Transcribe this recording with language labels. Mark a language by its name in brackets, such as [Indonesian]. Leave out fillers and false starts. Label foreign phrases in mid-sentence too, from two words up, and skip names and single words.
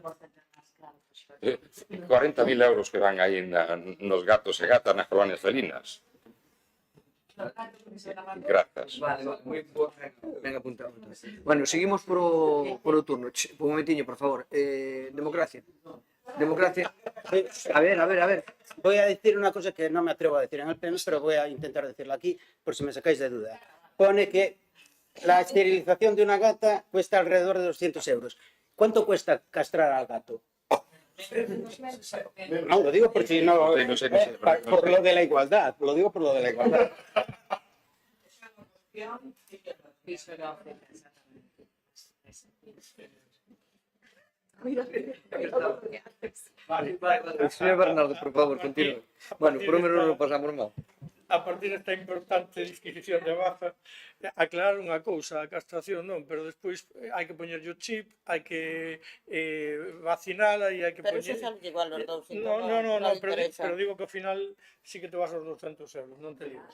[Galician] 40.000 euros que van aí nos gatos e gatas nas colonias felinas. Grazas. Vale, moi ben apuntado. Bueno, seguimos por o turno. Un momentiño, por favor. Democracia. Democracia. A ver. [Spanish] Voy a decir una cosa que no me atrevo a decir en el pleno, pero voy a intentar decirla aquí por si me sacáis de duda. Pone que la esterilización de una gata cuesta alrededor de 200 euros. ¿Cuánto cuesta castrar al gato? No, lo digo por si no, No sé. por lo de la igualdad, lo digo por lo de la igualdad. Vale. Señor Bernardo, por favor, continúe. [Galician] Bueno, [Spanish] por lo menos [Galician] non pasamos mal. A partir desta importante disquisición de Baza, aclarar unha cousa, a castración non, pero despois hai que poñerlle o chip, hai que vacinala e hai que Pero poñer... [Spanish] eso sale igual los dous, [Galician] No, pero digo que ao final sí que te vas aos 200 euros, non te digo.